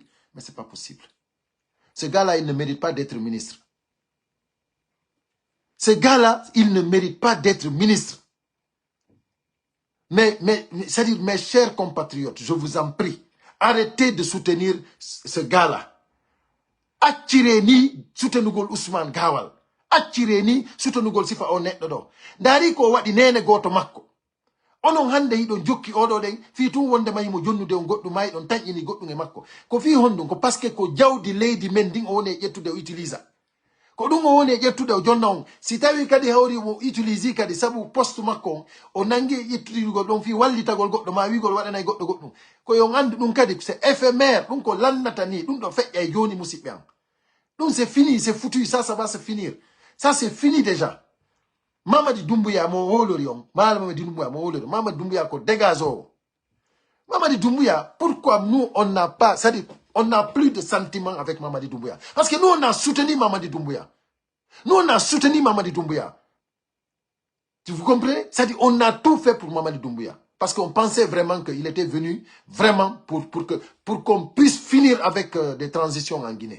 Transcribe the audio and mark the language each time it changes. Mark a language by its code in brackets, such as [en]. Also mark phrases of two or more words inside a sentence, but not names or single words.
[fr] Mais ce n'est pas possible. Ce gars-là, il ne mérite pas d'être ministre. Ce gars-là, il ne mérite pas d'être ministre. c'est-à-dire, mes chers compatriotes, je vous en prie, arrêtez de soutenir ce gars-là. [ff] Attireni soutenugol Ousmane Gawal. Attireni soutenugol sifa o neɗɗo ɗo. Dari ko waɗi nene goto makko. Onon hande yiɗon jokki oɗo ɗen fi tun wonde mayimo jonnude on goɗɗum mayi ɗon taƴƴini goɗɗum e makko. Ko fi honɗum ko [fr] parce que [ff] ko jawdi leydi men ndin o woni e ƴettude o utilisa. Ko ɗum o woni e ƴettude o jonna on. Si tawi kadi hawri o utilise kadi sabu poste makko on o nangi ƴettudugol ɗon fi wallitagol goɗɗo ma wigol waɗanay goɗɗo goɗɗum. Ko yon andu ɗum kadi [fr] c'est éphémère. [ff] Ɗum ko lannata ni ɗum ɗo feƴƴa e joni musidɓe am. Donc c'est fini, c'est foutu, ça va se finir. Ça c'est fini déjà. Mamadi Doumbouya mo wolori on. Mamadi Doumbouya mo wolori. Mamadi Doumbouya ko dégage o. [fr] Mamadi Doumbouya, pourquoi nous on n'a pas, c'est-à-dire on n'a plus de sentiments avec Mamadi Doumbouya. Parce que nous on a soutenu Mamadi Doumbouya. Nous on a soutenu Mamadi Doumbouya. Vous comprenez? C'est-à-dire on a tout fait pour Mamadi Doumbouya. Parce qu'on pensait vraiment qu'il était venu vraiment pour qu'on puisse finir avec des transitions en Guinée.